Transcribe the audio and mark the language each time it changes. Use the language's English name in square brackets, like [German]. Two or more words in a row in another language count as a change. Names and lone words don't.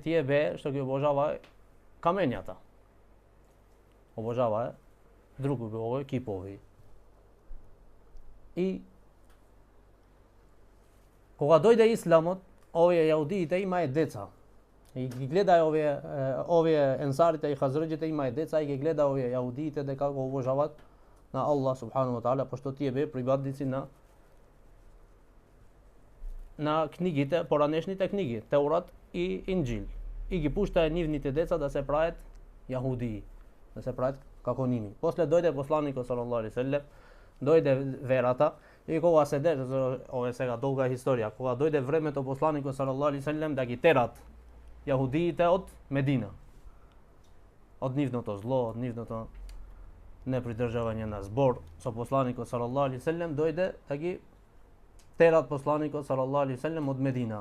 [Macedonian] Тие бе што ги обожава камењата. Обожава други богови, кипови. И кога дојде исламот, овие јаудиите имаат деца. И ги гледај овие енсарите и хазраџите имаат деца и ги гледа овие јаудиите дека го обожават на Аллах [Arabic] سبحانه وتعالى, [Macedonian] пошто тие бе прибадници на книгите, поранешните книги, Теурат и Инџил. И ги пуштаја нивните деца да се прават јахудии, да се прават како ними. После дојде посланикот [Arabic] صلى الله عليه وسلم, [Macedonian] дојде верата и кога се ова е сега долга историја, кога дојде времето посланикот [Arabic] صلى الله عليه وسلم [Macedonian] да ги терат јахудиите од Медина, од нивното зло, од нивното непридржавање на збор со посланикот [Arabic] صلى الله عليه وسلم, [Macedonian] дојде да ги терат посланикот [Arabic] صلى الله عليه وسلم [Macedonian] од Медина.